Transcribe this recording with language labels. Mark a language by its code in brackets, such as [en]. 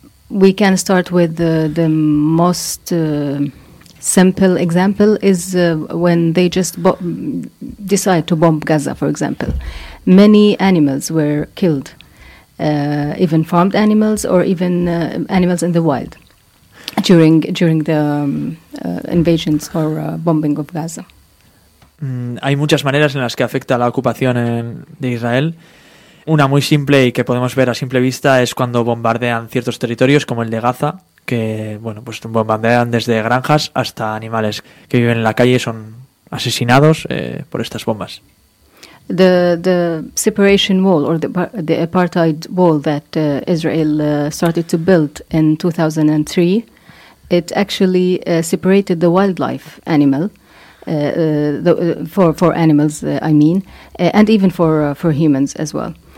[en] We can start with the most simple example is when they just decide to bomb Gaza, for example. Many animals were killed, even farmed animals or even animals in the wild during the invasions or bombing of Gaza. [es] Hay muchas maneras en las que afecta la ocupación de Israel. Una muy simple y que podemos ver a simple vista es cuando bombardean ciertos territorios como el de Gaza, que bueno, pues bombardean desde granjas hasta animales que viven en la calle son asesinados por estas bombas. [en] The separation wall or the apartheid wall that Israel started to build in 2003, it actually separated the wildlife animal for animals I mean, and even for humans as well.